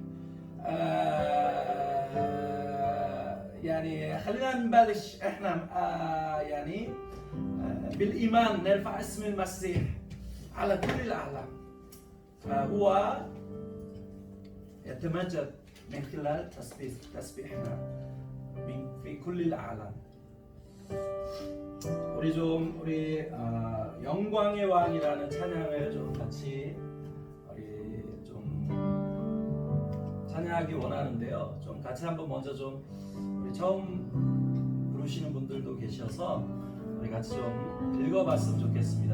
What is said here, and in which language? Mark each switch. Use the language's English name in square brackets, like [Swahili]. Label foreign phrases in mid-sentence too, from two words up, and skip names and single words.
[Arabic] يعني خلينا نبلش احنا يعني بالإيمان نرفع اسم المسيح على كل العالم. هو يتمجد من خلال تسبيحنا في كل العالم. [Korean] 우리 영광의 왕이라는 찬양을 좀 같이 우리 좀 찬양하기 원하는데요. 좀 같이 한번 먼저 좀 우리 처음 부르시는 분들도 계셔서 우리 같이 좀 읽어봤으면 좋겠습니다.